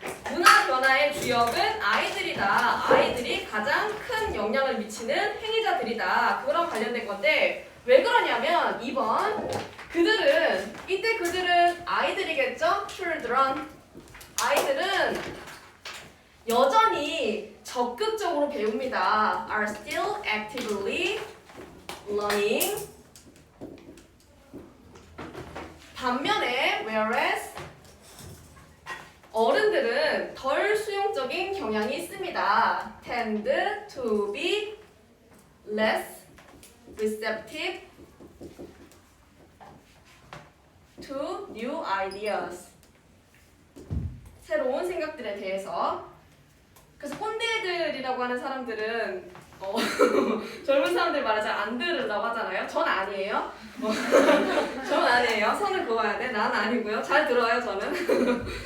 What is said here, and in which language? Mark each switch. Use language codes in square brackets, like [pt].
[ko] 문화 변화의 주역은 아이들이다. 아이들이 가장 큰 영향을 미치는 행위자들이다. 그거랑 관련된 건데 왜 그러냐면 2번 이때 그들은 아이들이겠죠? [en] children. [ko] 아이들은 여전히 적극적으로 배웁니다. [en] are still actively learning. [ko] 반면에 whereas 어른들은 덜 수용적인 경향이 있습니다. [en] tend to be less receptive to new ideas. [ko] 새로운 생각들에 대해서. 그래서 꼰대들이라고 하는 사람들은 젊은 사람들 말을 잘 안 들으려고 하잖아요. 전 아니에요. 전 아니에요. 선을 그어야 돼. 난 아니고요. 잘 들어요, 저는.